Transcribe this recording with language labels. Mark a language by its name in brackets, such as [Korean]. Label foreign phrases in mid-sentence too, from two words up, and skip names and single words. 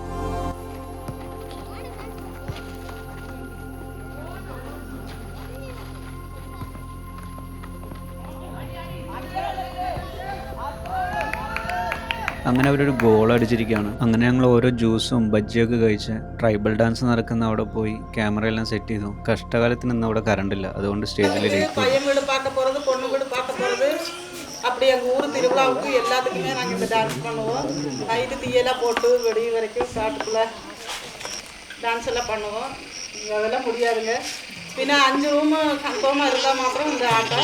[Malayalam] അങ്ങനെ അവരൊരു ഗോൾ അടിച്ചിരിക്കുകയാണ്. അങ്ങനെ ഞങ്ങൾ ഓരോ ജ്യൂസും ബജ്ജിയൊക്കെ കഴിച്ച് [English] tribal dance [Malayalam] നടക്കുന്ന അവിടെ പോയി ക്യാമറയെല്ലാം സെറ്റ് ചെയ്തു. കഷ്ടകാലത്തിന് ഇന്ന് അവിടെ കറണ്ടില്ല, അതുകൊണ്ട് സ്റ്റേജിൽ [Tamil] பையன் வீடு பார்க்க போகிறது, பொண்ணு வீடு பார்க்க போகிறது, அப்படி எங்கள் ஊர் திருவிழாவுக்கு எல்லாத்துக்குமே நாங்கள் இந்த டான்ஸ் பண்ணுவோம். நைட்டு தீயெல்லாம் போட்டு வெடி வரைக்கும் காட்டுக்குள்ளே டான்ஸ் எல்லாம் பண்ணுவோம். அதெல்லாம் முடியாதுங்க. பின்ன 5 ரூமு கன்ஃபார்மாக இருந்தால் மாத்திரம் இந்த ஆட்டம்.